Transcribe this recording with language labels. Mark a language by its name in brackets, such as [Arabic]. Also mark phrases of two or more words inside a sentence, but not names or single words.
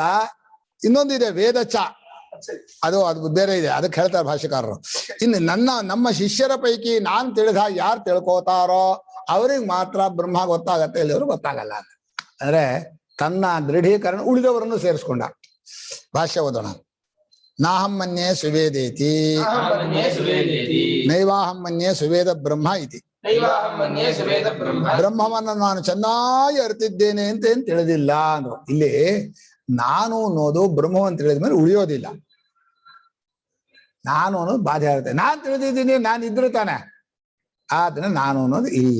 [Kannada] ಇನ್ನೊಂದಿದೆ ವೇದ ಚ, ಅದು ಬೇರೆ ಇದೆ, ಅದಕ್ಕೆ ಹೇಳ್ತಾರೆ ಭಾಷೆಕಾರರು. ಇನ್ನು ನಮ್ಮ ಶಿಷ್ಯರ ಪೈಕಿ ನಾನ್ ತಿಳಿದ ಯಾರು ತಿಳ್ಕೋತಾರೋ ಅವ್ರಿಗೆ ಮಾತ್ರ ಬ್ರಹ್ಮ ಗೊತ್ತಾಗತ್ತೆ, ಇಲ್ಲಿಯವರು ಗೊತ್ತಾಗಲ್ಲ ಅಂತ. ಅಂದ್ರೆ ತನ್ನ ದೃಢೀಕರಣ ಉಳಿದವರನ್ನು ಸೇರಿಸ್ಕೊಂಡ. ಭಾಷ್ಯ ಓದೋಣ. [Sanskrit] ನಾಹಂ ಮನ್ಯೇ ಸುವೇದೇತಿ ನೈವಾಹಂ ಮನ್ಯೇ ಸುವೇದ ಬ್ರಹ್ಮ ಇತಿ. [Kannada] ಬ್ರಹ್ಮವನ್ನು ನಾನು ಚೆನ್ನಾಗಿ ಅರಿತಿದ್ದೇನೆ ಅಂತ ಏನ್ ತಿಳಿದಿಲ್ಲ ಅಂದ್ರು. ಇಲ್ಲಿ ನಾನು ಅನ್ನೋದು ಬ್ರಹ್ಮವನ್ನು ತಿಳಿದ ಮೇಲೆ ಉಳಿಯೋದಿಲ್ಲ. ನಾನು ಅನ್ನೋದು ಬಾಧೆ ಆಗುತ್ತೆ. ನಾನ್ ತಿಳಿದಿದ್ದೀನಿ, ನಾನು ಇದ್ರು ತಾನೆ, ಆದ್ರೆ ನಾನು ಅನ್ನೋದು ಇಲ್ಲ.